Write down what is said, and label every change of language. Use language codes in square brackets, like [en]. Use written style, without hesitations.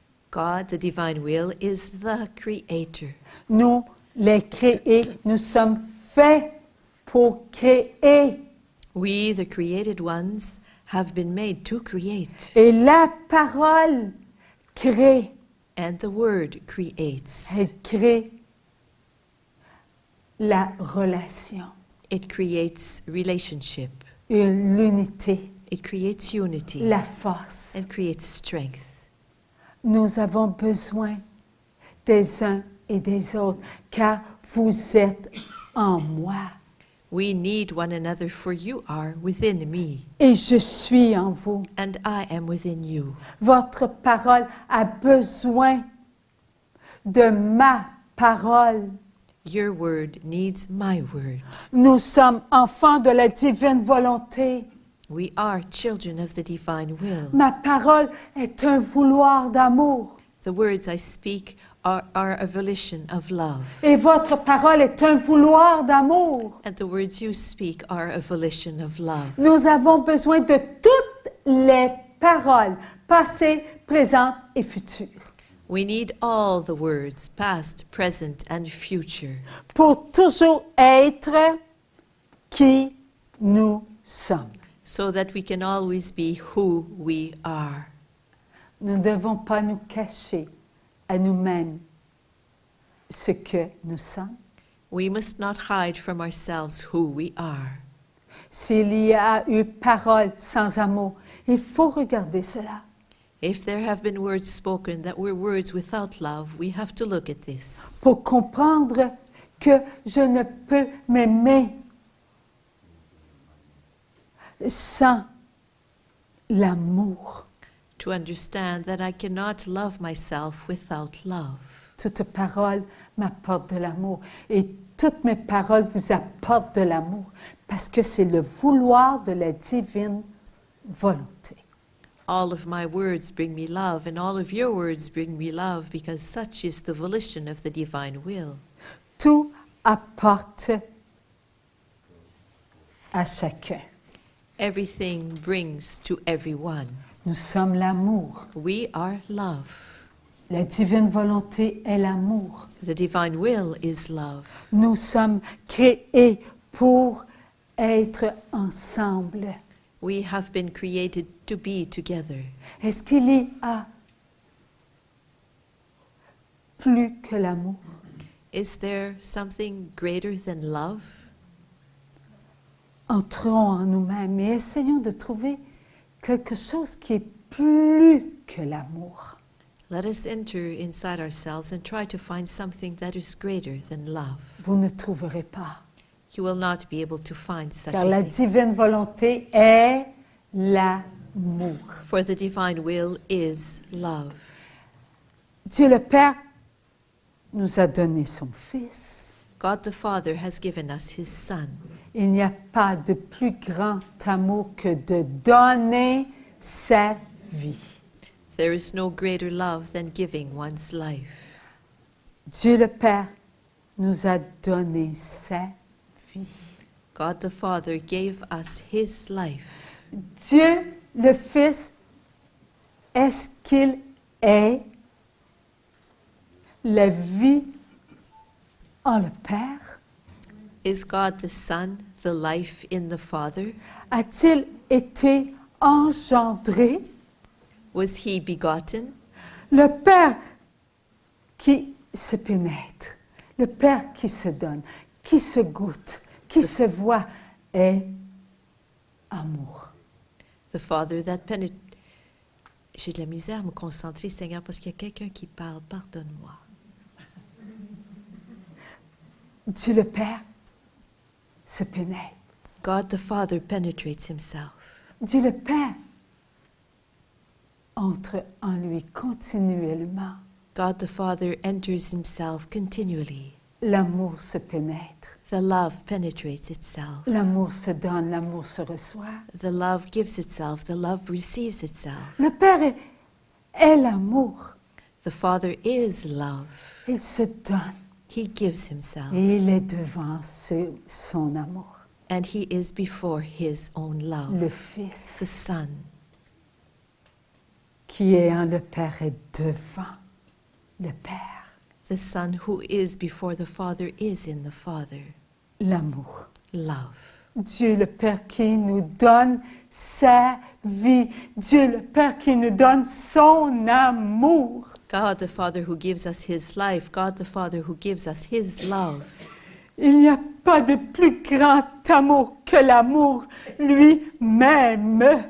[en] God, the divine will, is the creator. [fr] Nous, les créés, nous sommes faits pour créer. [en] We, the created ones, have been made to create. [fr] Et la parole crée. [en] And the word creates. [fr] Elle crée la relation. [en] It creates relationship. [fr] L'unité. [en] It creates unity. [fr] La force. [en] And creates strength. [fr] Nous avons besoin des uns et des autres, car vous êtes en moi. [en] We need one another, for you are within me. [fr] Et je suis en vous. [en] And I am within you. [fr] Votre parole a besoin de ma parole. [en] Your word needs my word. [fr] Nous sommes enfants de la divine volonté. [en] We are children of the divine will. [fr] Ma parole est un vouloir d'amour. [en] The words I speak are a volition of love. [fr] Et votre parole est un vouloir d'amour. [en] And the words you speak are a volition of love. [fr] Nous avons besoin de toutes les paroles, passées, présentes et futures. [en] We need all the words, past, present, and future. [fr] Pour toujours être qui nous sommes. [en] So that we can always be who we are. [fr] Nous ne devons pas nous cacher à nous-mêmes ce que nous sommes. [en] We must not hide from ourselves who we are. [fr] S'il y a eu parole sans amour, il faut regarder cela. [en] If there have been words spoken that were words without love, we have to look at this. [fr] Pour comprendre que je ne peux m'aimer sans l'amour. [en] To understand that I cannot love myself without love. [fr] Toute parole m'apporte de l'amour et toutes mes paroles vous apportent de l'amour parce que c'est le vouloir de la divine volonté. [en] All of my words bring me love, and all of your words bring me love, because such is the volition of the divine will. [fr] Tout apporte à chacun. [en] Everything brings to everyone. [fr] Nous sommes l'amour. [en] We are love. [fr] La divine volonté est l'amour. [en] The divine will is love. [fr] Nous sommes créés pour être ensemble. [en] We have been created to be together. [fr] Est-ce qu'il y a plus que l'amour? [en] Is there something greater than love? [fr] Entrons en nous-mêmes et essayons de trouver quelque chose qui est plus que l'amour. [en] Let us enter inside ourselves and try to find something that is greater than love. [fr] Vous ne trouverez pas. [en] You will not be able to find such [fr] Car [en] a [fr] la [en] thing. [fr] divine volonté est l'amour. [en] For the divine will is love. [fr] Dieu le Père nous a donné son Fils. [en] God the Father has given us his Son. [fr] Il n'y a pas de plus grand amour que de donner sa vie. [en] There is no greater love than giving one's life. [fr] Dieu le Père nous a donné sa vie. [en] God the Father gave us his life. [fr] Dieu le Fils, est-ce qu'il est la vie en le Père? [en] Is God the Son the life in the Father? [fr] A-t-il été engendré? [en] Was he begotten? [fr] Le Père qui se pénètre, le Père qui se donne, qui se goûte, qui se voit, est amour. [en] The Father that penetrates. [fr] J'ai de la misère à me concentrer, Seigneur, parce qu'il y a quelqu'un qui parle. Pardonne-moi. Dieu le Père se pénètre. [en] God the Father penetrates himself. [fr] Dieu le Père entre en lui continuellement. [en] God the Father enters himself continually. [fr] L'amour se pénètre. [en] The love penetrates itself. [fr] L'amour se donne, l'amour se reçoit. [en] The love gives itself. The love receives itself. [fr] Le Père est l'amour. [en] The Father is love. [fr] Il se donne [en] He gives himself. [fr] et il est devant son amour. [en] And he is before his own love. [fr] Le [en] The [fr] Fils [en] Son, [fr] qui est en le Père est devant le Père. [en] the Son who is before the Father is in the Father. [fr] L'amour. [en] Love. [fr] Dieu le Père qui nous donne sa vie. Dieu le Père qui nous donne son amour. [en] God the Father who gives us his life. God the Father who gives us his love. [fr] Il n'y a pas de plus grand amour que l'amour lui-même.